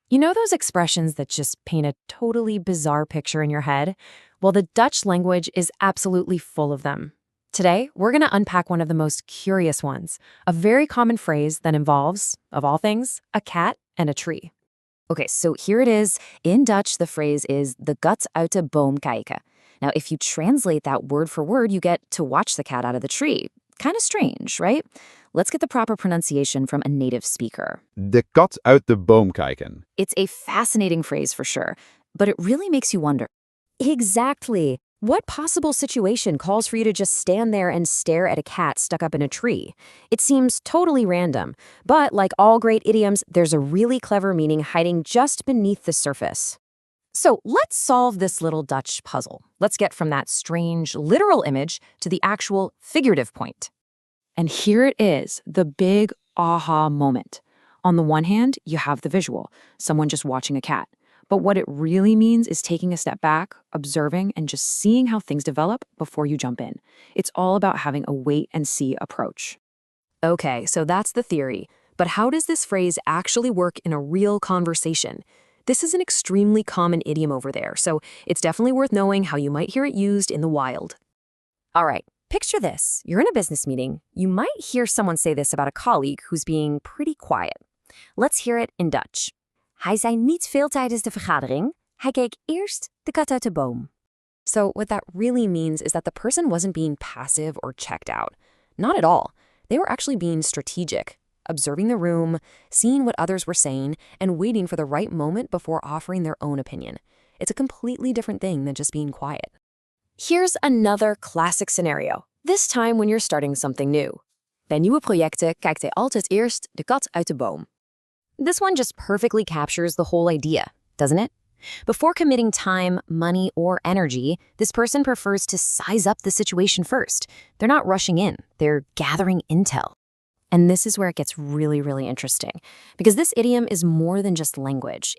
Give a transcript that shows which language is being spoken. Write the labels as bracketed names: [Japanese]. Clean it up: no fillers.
[English] You know those expressions that just paint a totally bizarre picture in your head? Well, the Dutch language is absolutely full of them. Today, we're going to unpack one of the most curious ones, a very common phrase that involves, of all things, a cat and a tree. Okay, so here it is. In Dutch, the phrase is the [Dutch] kat uit de boom kijken. [English] Now, if you translate that word for word, you get to watch the cat out of the tree. Kind of strange, right? Let's get the proper pronunciation from a native speaker. [Dutch] De kat uit de boom kijken. [English] It's a fascinating phrase for sure, but it really makes you wonder. Exactly. What possible situation calls for you to just stand there and stare at a cat stuck up in a tree? It seems totally random, but like all great idioms, there's a really clever meaning hiding just beneath the surface. So let's solve this little Dutch puzzle. Let's get from that strange literal image to the actual figurative point. And here it is, the big aha moment. On the one hand, you have the visual, someone just watching a cat. But what it really means is taking a step back, observing, and just seeing how things develop before you jump in. It's all about having a wait-and-see approach. Okay, so that's the theory. But how does this phrase actually work in a real conversation? This is an extremely common idiom over there, so it's definitely worth knowing how you might hear it used in the wild. All right, picture this. You're in a business meeting. You might hear someone say this about a colleague who's being pretty quiet. Let's hear it in Dutch. [Dutch] Hij zei niet veel tijdens de vergadering. Hij keek eerst de kat uit de boom. [English] So what that really means is that the person wasn't being passive or checked out. Not at all. They were actually being strategic, observing the room, seeing what others were saying, and waiting for the right moment before offering their own opinion. It's a completely different thing than just being quiet. Here's another classic scenario, this time when you're starting something new. [Dutch] Bij nieuwe projecten kijkt hij altijd eerst de kat uit de boom. [English] This one just perfectly captures the whole idea, doesn't it? Before committing time, money, or energy, this person prefers to size up the situation first. They're not rushing in, they're gathering intel. And this is where it gets really, really interesting, because this idiom is more than just language.